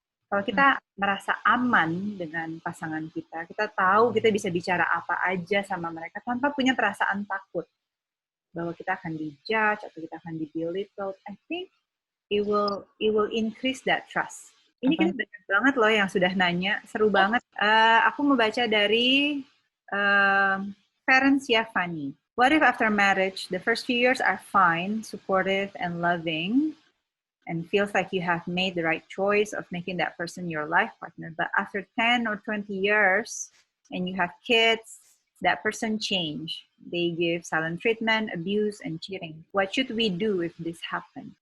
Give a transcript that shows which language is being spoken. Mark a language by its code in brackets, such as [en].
[id] Kalau kita merasa aman dengan pasangan kita tahu kita bisa bicara apa aja sama mereka tanpa punya perasaan takut bahwa kita akan dijudge atau kita akan di-belittle. [en] I think it will increase that trust. [id] Ini kita banyak banget loh yang sudah nanya, seru banget. Aku mau baca dari Ferencia Fanny. [en] What if after marriage, the first few years are fine, supportive, and loving, and feels like you have made the right choice of making that person your life partner, but after 10 or 20 years, and you have kids, that person change. They give silent treatment, abuse, and cheating. What should we do if this happens?